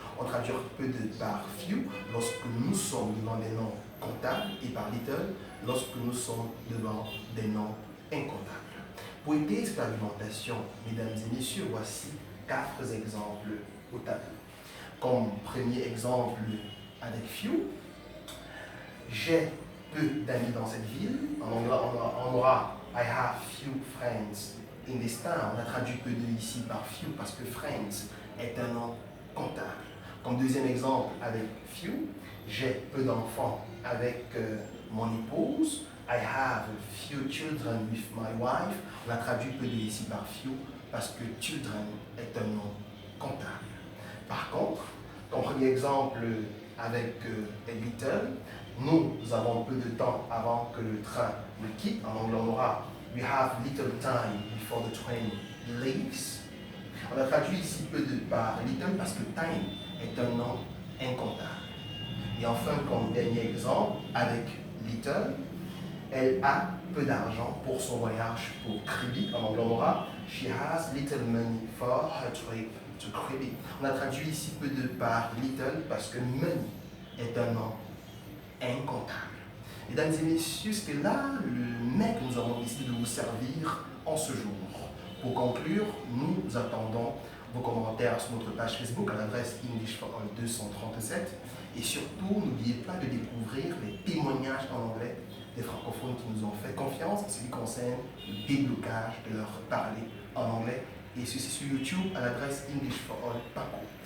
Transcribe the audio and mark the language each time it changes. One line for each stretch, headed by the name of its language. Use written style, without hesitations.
French: On traduit peu de par few lorsque nous sommes devant des noms comptables et par little lorsque nous sommes devant des noms incomptables. Pour aider l'expérimentation, mesdames et messieurs, voici 4 exemples au tableau. Comme premier exemple avec few, j'ai peu d'amis dans cette ville. En anglais, on aura
English: I have few friends in this town.
French: On a traduit peu de ici par few parce que friends est un nom comptable. Comme deuxième exemple avec few, j'ai peu d'enfants avec mon épouse.
English: I have few children with my wife.
French: On a traduit peu de ici par few parce que children est un nom comptable. Par contre, comme premier exemple avec little, nous avons peu de temps avant que le train le quitte. En anglais, on aura
English: we have little time before the train leaves.
French: On a traduit ici peu de par little parce que time est un nom incomptable. Et enfin, comme dernier exemple, avec little, elle a peu d'argent pour son voyage pour Kribi. En anglais, on aura
English: she has little money for her trip to Kribi.
French: On a traduit ici peu de par little parce que money est un nom incomptable. Mesdames et messieurs, c'était là le mets que nous avons décidé de vous servir en ce jour. Pour conclure, nous attendons vos commentaires sur notre page Facebook à l'adresse English for All 237 et surtout, n'oubliez pas de découvrir les témoignages en anglais des francophones qui nous ont fait confiance en ce qui concerne le déblocage de leur parler en anglais et ceci sur YouTube à l'adresse English for All Paco.